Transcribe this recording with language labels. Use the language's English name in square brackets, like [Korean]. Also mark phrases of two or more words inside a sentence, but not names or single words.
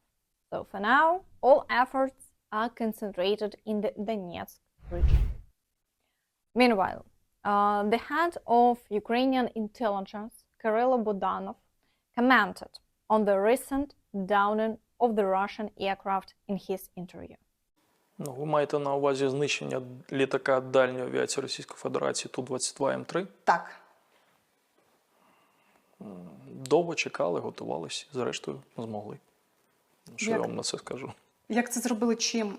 [English] So for now, all efforts are concentrated in the Donetsk region. Meanwhile, the head of Ukrainian intelligence, Kirill Bohdanov, commented on the recent downing of the Russian aircraft in his interview. [Ukrainian] Ви маєте на увазі знищення літака дальньої авіації Російської Федерації Ту-22М3? Так. Довго чекали, готувалися, зрештою змогли. Що я вам на це скажу? Як це зробили, чим?